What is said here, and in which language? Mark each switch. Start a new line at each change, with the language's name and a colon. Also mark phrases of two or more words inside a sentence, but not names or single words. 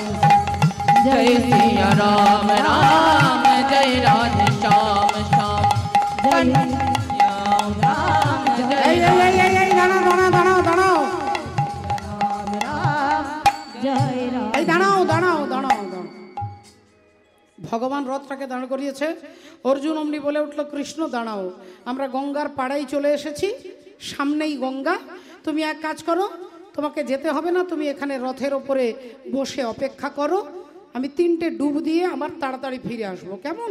Hindi: जय सिया राम राम जय राधे श्याम श्याम। जय श्याम राम जय
Bangla: दाঁড়াও দাঁড়াও দাঁড়াও
Hindi: राम राम जय राम।
Bangla: এই দাঁড়াও দাঁড়াও দাঁড়াও দাঁড়াও। ভগবান রথটাকে দাঁড় করিয়েছে। অর্জুন অমনি বলে উঠল, কৃষ্ণ দাঁড়াও, আমরা গঙ্গার পাড়ায় চলে এসেছি, সামনেই গঙ্গা। তুমি এক কাজ করো, তোমাকে যেতে হবে না, তুমি এখানে রথের ওপরে বসে অপেক্ষা করো, আমি 3টে ডুব দিয়ে আমার তাড়াতাড়ি ফিরে আসবো, কেমন?